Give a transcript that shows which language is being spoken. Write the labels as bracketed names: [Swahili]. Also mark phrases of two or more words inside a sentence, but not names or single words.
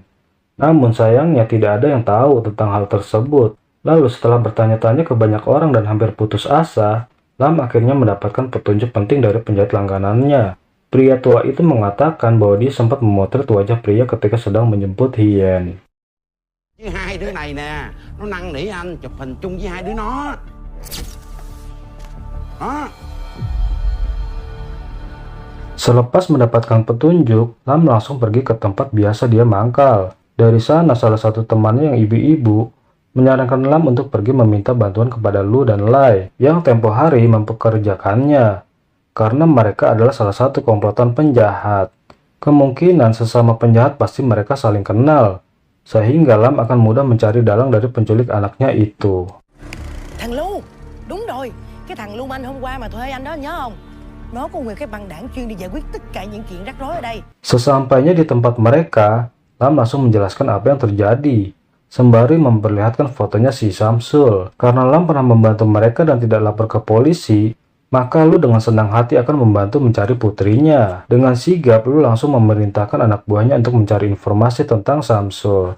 [Indonesian] Namun sayangnya tidak ada yang tahu tentang hal tersebut. Lalu setelah bertanya-tanya ke banyak orang dan hampir putus asa, Lam akhirnya mendapatkan petunjuk penting dari penjahit langganannya. Pria tua itu mengatakan bahwa dia sempat memotret wajah pria ketika sedang menjemput Ian. [Vietnamese] Với 2 đứa này nè, nó năn nỉ anh chụp hình chung với 2 đứa nó. Đó. [Indonesian] Selepas mendapatkan petunjuk, Lam langsung pergi ke tempat biasa dia mangkal. Dari sana salah satu temannya yang ibu-ibu menyarankan Lam untuk pergi meminta bantuan kepada Lu dan Lai yang tempo hari mempekerjakannya, karena mereka adalah salah satu komplotan penjahat. Kemungkinan sesama penjahat pasti mereka saling kenal, sehingga Lam akan mudah mencari dalang dari penculik anaknya itu. [Vietnamese] Thằng Lu, đúng rồi, cái thằng Lưu Manh hôm qua mà thuê anh đó nhớ không? Nó có nguyên cái băng đảng chuyên đi giải quyết tất cả những chuyện rắc rối ở đây. [Indonesian] Sesampainya di tempat mereka, Lam langsung menjelaskan apa yang terjadi, sembari memperlihatkan fotonya si Samsul. Karena Lam pernah membantu mereka dan tidak lapor ke polisi, maka Lu dengan senang hati akan membantu mencari putrinya. Dengan sigap, Lu langsung memerintahkan anak buahnya untuk mencari informasi tentang Samsul.